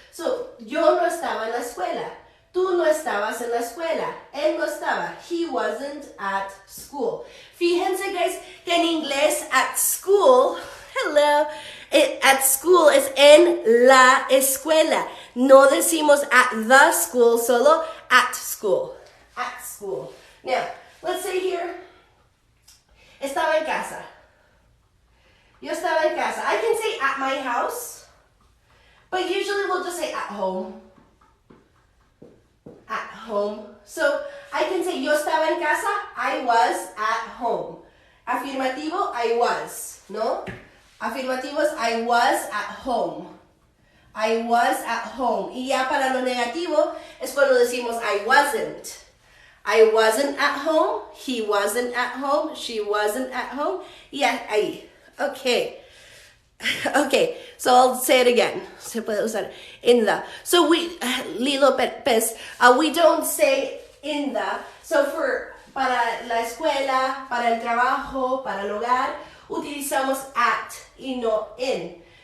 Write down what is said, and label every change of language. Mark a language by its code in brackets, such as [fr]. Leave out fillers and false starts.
[es] So, yo no estaba en la escuela. Tú no estabas en la escuela. Él no estaba. [en] He wasn't at school. [es] Fíjense, guys, que en inglés [en] at school, hello, at school [es] es en la escuela. No decimos [en] at the school, solo at school. At school. Now, let's say here, [es] estaba en casa. Yo estaba en casa. [en] I can say at my house, but usually we'll just say at home. At home. So, I can say [es] yo estaba en casa, [en] I was at home. Afirmativo, I was, ¿no? Afirmativos, I was at home. I was at home. [es] Y ya para lo negativo es cuando decimos [en] I wasn't. I wasn't at home. He wasn't at home. She wasn't at home. Yeah, ahí. Okay. Okay, so I'll say it again. [es] Se puede usar [en] in the. So we, Lilo Pez, we don't say in the. [es] So para la escuela, para el trabajo, para el hogar, utilizamos at y no in.